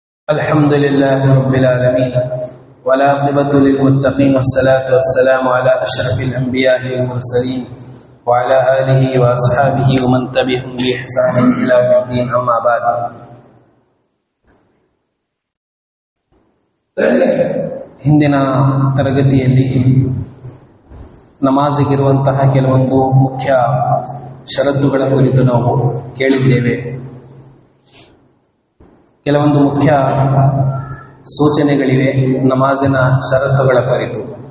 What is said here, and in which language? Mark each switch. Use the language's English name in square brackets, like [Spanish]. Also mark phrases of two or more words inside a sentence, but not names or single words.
[Arabic] الحمد لله رب العالمين والعاقبة للمتقين والصلاة والسلام على أشرف الأنبياء والمرسلين وعلى آله وأصحابه ومن تبعهم بإحسان إلى يوم الدين أما بعد. [Kannada] ಹಿಂದಿನ ತರಗತಿಯಲ್ಲಿ ನಮಾಜಿಗಿರುವಂತಹ ಕೆಲವೊಂದು ಮುಖ್ಯ ಷರತ್ತುಗಳ ಕುರಿತು ನಾವು ಕೇಳಿದ್ದೇವೆ. ಕೆಲವೊಂದು ಮುಖ್ಯ ಸೂಚನೆಗಳಿವೆ ನಮಾಜಿನ ಷರತ್ತುಗಳ ಕುರಿತು.